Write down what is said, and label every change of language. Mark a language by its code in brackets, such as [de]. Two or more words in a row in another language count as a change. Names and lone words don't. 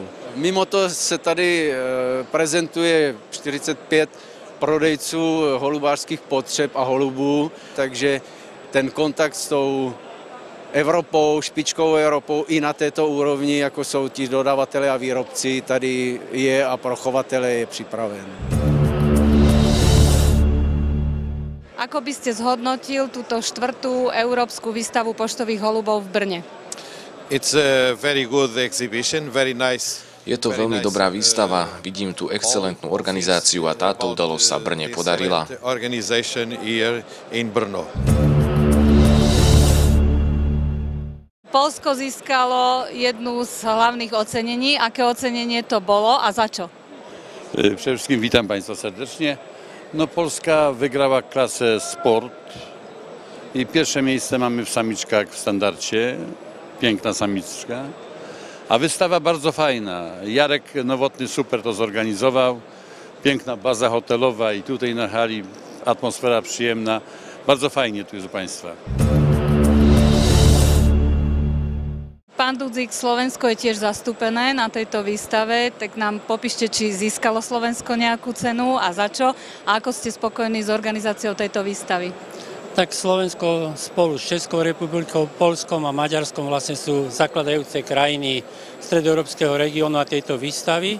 [cs] Mimo to se tady prezentuje 45 prodejců holubářských potřeb a holubů, takže ten kontakt s tou Evropou, špičkovou Evropou i na této úrovni, jako jsou ti dodavatelé a výrobci, tady je a pro chovatele je připraven. [sk] Ako by ste zhodnotil túto 4. Európsku výstavu poštových holubov v Brne? [en] It's a very good exhibition, very nice. [sk] Je to veľmi dobrá výstava, vidím tu excelentnú organizáciu a táto udalosť sa Brne podarila. Poľsko získalo jednu z hlavných ocenení. Aké ocenenie to bolo a za čo? [pl] Przede wszystkim witam Państwa serdecznie. No, Polska wygrała klasę sport i pierwsze miejsce mamy w samiczkach w standardzie. Piękna samiczka. A wystawa bardzo fajna. Jarek Nowotny super to zorganizował. Piękna baza hotelowa i tutaj na hali atmosfera przyjemna. Bardzo fajnie tu jest u Państwa. [sk] Pán Dudzik, Slovensko je tiež zastúpené na tejto výstave, tak nám popíšte, či získalo Slovensko nejakú cenu a za čo a ako ste spokojní s organizáciou tejto výstavy? Tak Slovensko spolu s Českou republikou, Poľskom a Maďarskom vlastne sú zakladajúce krajiny stredoeurópskeho regiónu a tejto výstavy.